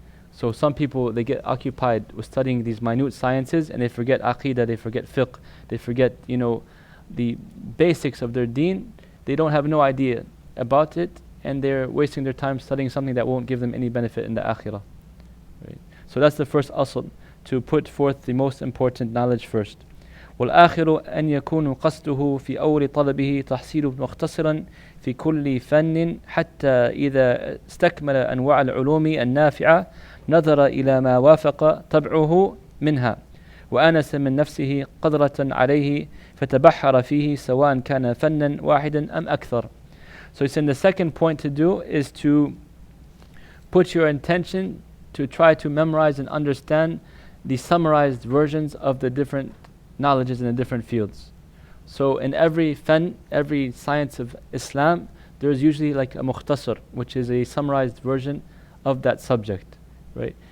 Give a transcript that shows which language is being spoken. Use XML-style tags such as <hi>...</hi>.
<en>So some people, they get occupied with studying these minute sciences, and they forget aqeedah, they forget fiqh, they forget the basics of their deen. They don't have no idea about it, and they're wasting their time studying something that won't give them any benefit in the akhirah. Right? So that's the first asl, to put forth the most important knowledge first.</en> <ar>والآخر أن يكون قصده في أول طلبه تحصيل مختصرا في كل فن حتى إذا استكمل أنواع العلوم النافعة نظر إلى ما وافق طبعه منها وآنس من نفسه قدرة عليه فتبحر فيه سواء كان فنا واحدا أم أكثر.</ar> <en>So he's saying the second point to do is to put your intention to try to memorize and understand the summarized versions of the different knowledges in the different fields. So in every fan, every science of Islam, there's usually like a mukhtasar, which is a summarized version of that subject, right?</en>